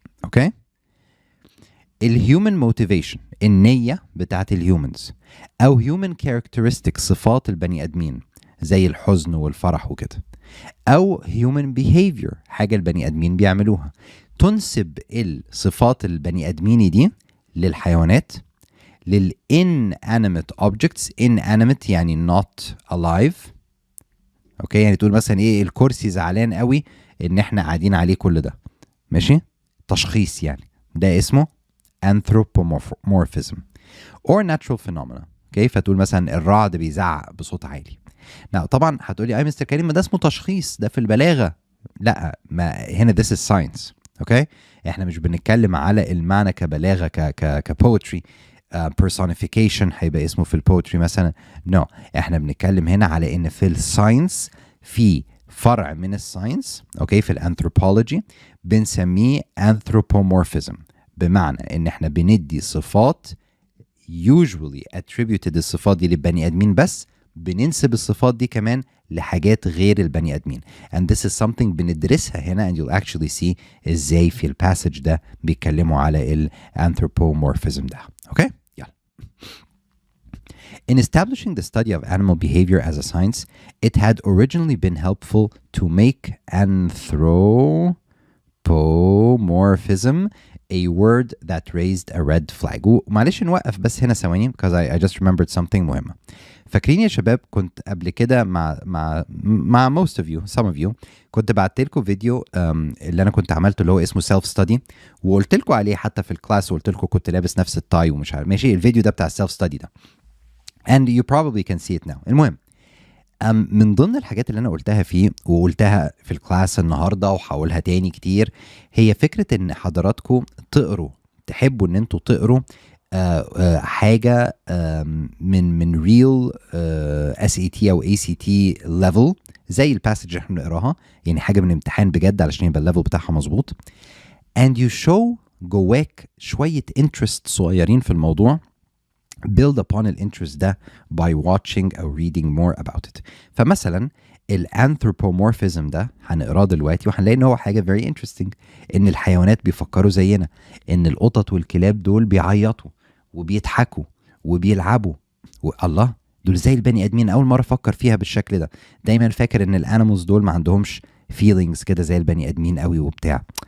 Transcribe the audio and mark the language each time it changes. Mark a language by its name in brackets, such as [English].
[Arabic] اوكي الهيومن موتيفيشن النيه بتاعت الهيومنز او هيومن كاركترستيك صفات البني ادمين زي الحزن والفرح وكده او [English] human behavior [Arabic] حاجه البني ادمين بيعملوها. تنسب الصفات البني ادميني دي للحيوانات [English] inanimate objects. inanimate [Arabic] يعني [English] not alive. [Arabic] اوكي يعني تقول مثلا ايه الكرسي زعلان قوي ان احنا قاعدين عليه كل ده ماشي تشخيص يعني ده اسمه [English] anthropomorphism or natural phenomena. [Arabic] اوكي فتقول مثلا الرعد بيزعق بصوت عالي. طبعا هتقولي اي مستر كريم ما ده اسمه تشخيص ده في البلاغه. لا ما هنا [English] this is science. [Arabic] اوكي احنا مش بنتكلم على المعنى كبلاغه كبوتري personification هيبقى اسمه في البوتري مثلا. no احنا بنتكلم هنا على ان في الساينس في فرع من الساينس اوكي في الانثروبولوجي بنسميه anthropomorphism بمعنى ان احنا بندي صفات [English] usually attributed [Arabic] الصفات دي للبني ادمين بس بننسب الصفات دي كمان لحاجات غير البني ادمين. [English] and this is something [Arabic] بندرسها هنا [English] and you'll actually see [Arabic] ازاي في الباسج ده بيتكلموا على الانثروبومورفيزم ده. اوكي يلا. [English] In establishing the study of animal behavior as a science, it had originally been helpful to make anthropomorphism a word that raised a red flag. [Arabic] ومعلش نوقف بس هنا ثواني [English] because I just remembered something [Arabic] مهمة. فاكرين يا شباب كنت قبل كده مع [English] most of you some of you [Arabic] كنت بعت لكم فيديو اللي انا كنت عملته اللي هو اسمه self study وقلت لكم عليه حتى في الكلاس وقلت لكم كنت لابس نفس التاي ومش عارف ماشي. الفيديو ده بتاع self study ده [English] and you probably can see it now. [Arabic] المهم من ضمن الحاجات اللي انا قلتها فيه وقلتها في الكلاس النهارده وهقولها تاني كتير هي فكره ان حضراتكم تقروا تحبوا ان انتوا تقروا حاجه من real SAT او ACT level زي الباسج اللي احنا بنقراها، يعني حاجه من امتحان بجد علشان يبقى الليفل بتاعها مظبوط. [English] and you show [Arabic] جواك شويه interest صغيرين في الموضوع. [English] build upon [Arabic] الانترست ده [English] by watching or reading more about it. [Arabic] فمثلا الانثروبومورفيزم ده هنقراه دلوقتي وهنلاقي ان هو حاجه [English] very interesting، [Arabic] ان الحيوانات بيفكروا زينا، ان القطط والكلاب دول بيعيطوا وبيضحكوا وبيلعبوا، والله دول زي البني ادمين. اول مره افكر فيها بالشكل ده، دايما فاكر ان الانيمالز دول ما عندهمش feelings كده زي البني ادمين قوي وبتاع.